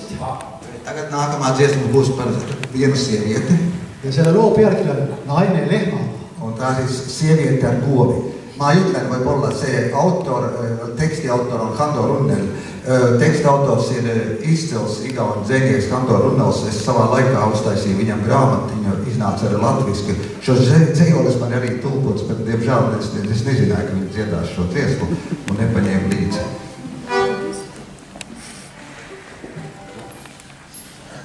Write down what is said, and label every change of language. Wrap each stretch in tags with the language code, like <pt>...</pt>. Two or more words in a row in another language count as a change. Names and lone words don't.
<lv>Tagad nākamā dziesma būs par vienu sievieti.</lv> <et>Ja selle loo pealkiri on Naine lehmaga.</et> <lv>Un tā siis sieviete ar govi.</lv> <et>Mä jutlen võib-olla see autor, tekstiautor on Hando Runnel.</et> <lv>Tekstautors ir izcils igaun dzēnieks Hando Runnels. Es savā laikā uztaisīju viņam grāmatu, viņa iznāca arī latviski. Šos dzējolis man arī tulkots, bet diemžēl es nezināju, ka viņi dziedās šo dziesmu un nepaņēmu līdzi.</lv>